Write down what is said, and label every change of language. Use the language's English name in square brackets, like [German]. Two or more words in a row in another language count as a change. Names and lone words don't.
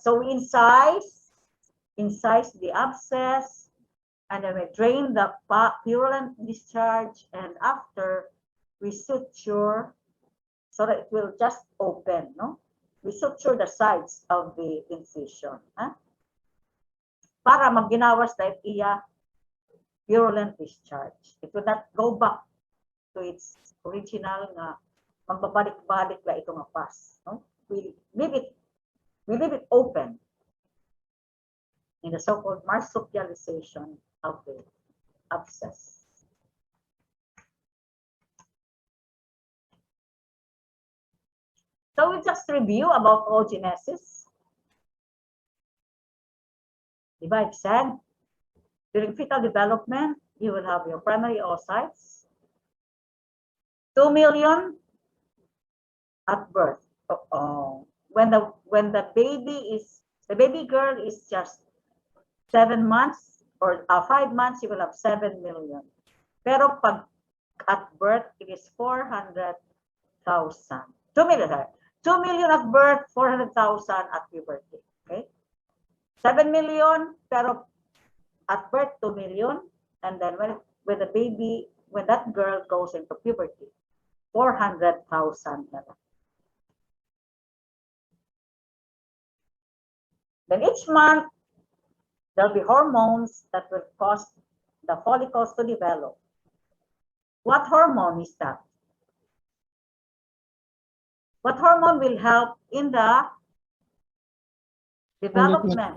[English] So we incise the abscess, and then we drain the purulent discharge, and after we suture so that it will just open, no? We suture the sides of the incision, huh? [Waray] Para magginawas na iya [English] purulent discharge. It will not go back to its original [Waray] nga magbabalik-balik la ito nga pus, [English] no? We leave it open in the so-called marsupialization of the abscess. So we just review about oogenesis. I've said, during fetal development, you will have your primary oocytes, 2 million at birth. When the baby girl is just 7 months or 5 months, you will have 7 million. [Waray] Pero pag [English] at birth, it is 400,000. 2 million. 2 million at birth, 400,000 at puberty. Okay? 7 million, pero at birth 2 million, and then when that girl goes into puberty, 400,000 [Filipino] na lang. [English] Then each month, there'll be hormones that will cause the follicles to develop. What hormone is that? What hormone will help in the development?